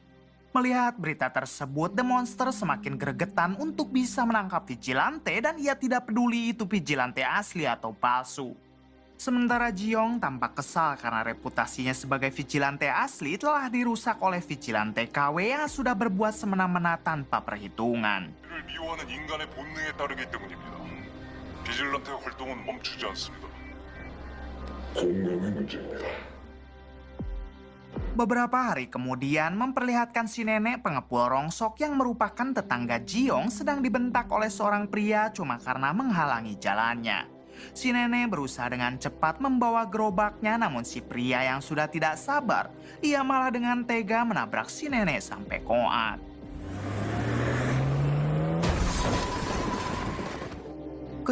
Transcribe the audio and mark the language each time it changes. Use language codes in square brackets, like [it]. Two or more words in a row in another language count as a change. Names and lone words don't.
[id] Melihat berita tersebut, The Monster semakin gregetan untuk bisa menangkap vigilante dan ia tidak peduli itu vigilante asli atau palsu. Sementara Jiong tampak kesal karena reputasinya sebagai vigilante asli telah dirusak oleh vigilante KW yang sudah berbuat semena-mena tanpa perhitungan. [ko] 이를 미워하는 인간의 본능에 따르기 때문입니다. 비질란테 활동은 멈추지 않습니다. 공감의 문제입니다. [id] Beberapa hari kemudian memperlihatkan si nenek pengepul rongsok yang merupakan tetangga Jiong sedang dibentak oleh seorang pria cuma karena menghalangi jalannya. Si nenek berusaha dengan cepat membawa gerobaknya, namun si pria yang sudah tidak sabar, ia malah dengan tega menabrak si nenek sampai koat.